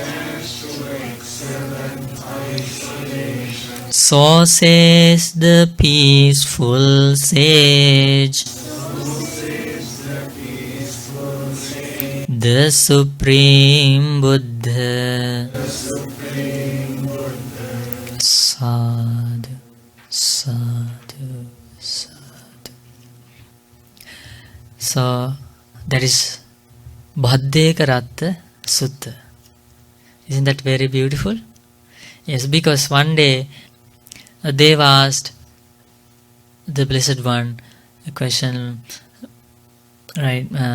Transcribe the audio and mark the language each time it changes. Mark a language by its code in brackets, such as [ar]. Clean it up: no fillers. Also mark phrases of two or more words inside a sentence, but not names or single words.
[en] So says the peaceful sage, the Supreme Buddha. [pi] Sadhu, sadhu, sadhu. [en] So that is Bhaddekarattasutta. Isn't that very beautiful? Yes, because one day Dev asked the Blessed One a question, right?